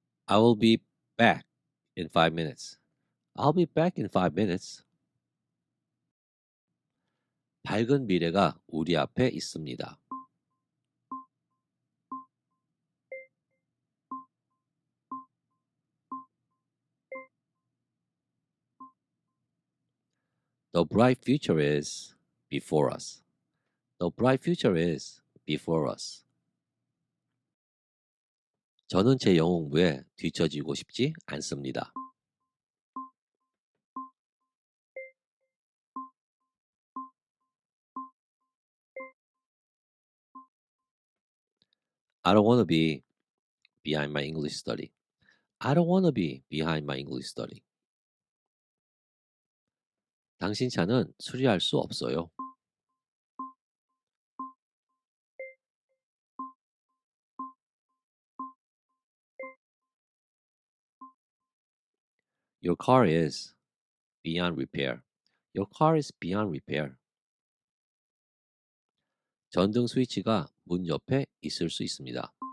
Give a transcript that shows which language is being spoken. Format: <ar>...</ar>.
<en>I will be back in 5 minutes. I'll be back in 5 minutes.</en> <ko>밝은 미래가 우리 앞에 있습니다.</ko> <en>The bright future is before us. The bright future is before us.</en> <ko>저는 제 영웅부에 뒤처지고 싶지 않습니다.</ko> <en>I don't wanna be behind my English study. I don't wanna be behind my English study.</en> <ko>당신 차는 수리할 수 없어요.</ko> <en>Your car is beyond repair. Your car is beyond repair.</en> <ko>전등 스위치가 문 옆에 있을 수 있습니다.</ko>